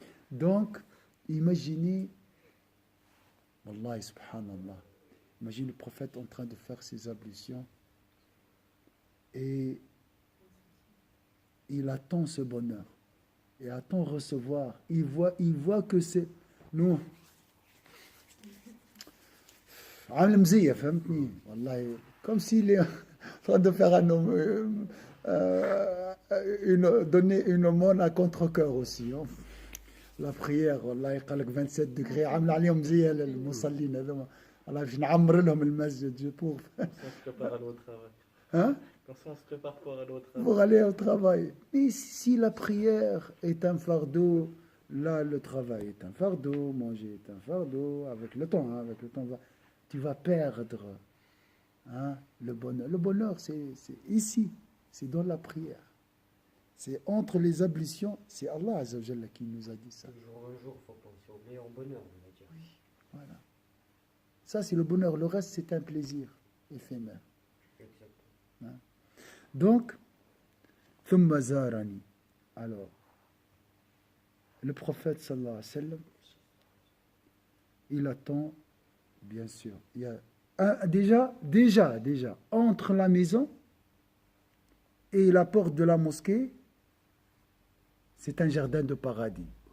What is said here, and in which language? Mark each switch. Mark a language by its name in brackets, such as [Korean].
[French] Donc, imaginez, Wallahi, subhanallah, imagine le prophète en train de faire ses ablutions et il attend ce bonheur et attend recevoir. Il voit que c'est nous. [Arabic] عامل مزية فهمتني والله [French] comme s'il est en train de faire donner une aumône à contre-cœur aussi hein. La prière [Arabic] والله يقال لك 27 degrés عامل عليهم مزية للمصلين هذوما والله باش نعمر لهم المسجد [French] je trouve On se prépare à aller au travail. hein Comme ça, on se prépare pour aller au travail. pour aller au travail. Mais si la prière est un fardeau, là le travail est un fardeau, manger est un fardeau, avec le temps, tu vas perdre hein, le bonheur. Le bonheur, c'est ici, c'est dans la prière. C'est entre les ablutions, c'est Allah Azza wa Jalla qui nous a dit ça. De jour en jour, il faut penser au meilleur bonheur, on va dire. Voilà. Ça, c'est le bonheur. Le reste, c'est un plaisir éphémère. Exactement. Donc, [Arabic] ثم زارني. [French] Alors, le prophète sallallahu alayhi wa sallam, il attend, bien sûr. Il y a déjà, entre la maison et la porte de la mosquée, c'est un jardin de paradis.